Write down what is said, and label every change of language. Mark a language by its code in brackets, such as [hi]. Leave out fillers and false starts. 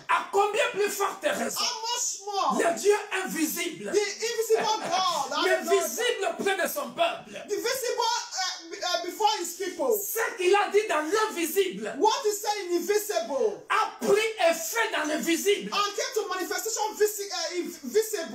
[fr] À combien plus forte raison, [en] How much more? [fr] le Dieu invisible, [en] The invisible God, [fr] mais [en] hallelujah. [fr] visible auprès de son peuple, [en] The visible before his people. [fr] ce qu'il a dit dans l'invisible [en] What is saying invisible [fr] a pris effet dans le visible, [en] and came to manifestation invisible.